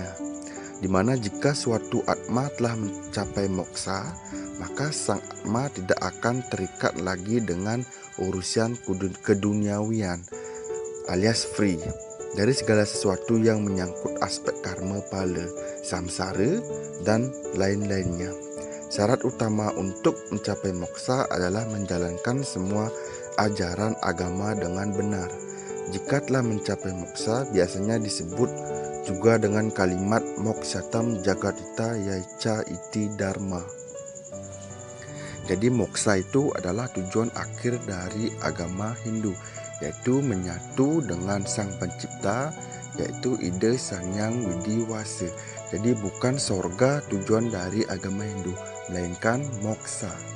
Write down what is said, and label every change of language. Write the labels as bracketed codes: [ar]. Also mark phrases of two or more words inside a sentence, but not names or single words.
[id] Di mana jika suatu atma telah mencapai moksa, maka sang atma tidak akan terikat lagi dengan urusan keduniawian alias free dari segala sesuatu yang menyangkut aspek karma pala, samsara, dan lain-lainnya. Syarat utama untuk mencapai moksa adalah menjalankan semua ajaran agama dengan benar. Jika telah mencapai moksa, biasanya disebut juga dengan kalimat [sa] मोक्षार्थं जगद्धिताय च इति धर्मः. [id] Jadi moksa itu adalah tujuan akhir dari agama Hindu, yaitu menyatu dengan Sang Pencipta, yaitu ide Sangyang Widi Wasa. Jadi bukan sorga tujuan dari agama Hindu, melainkan moksa.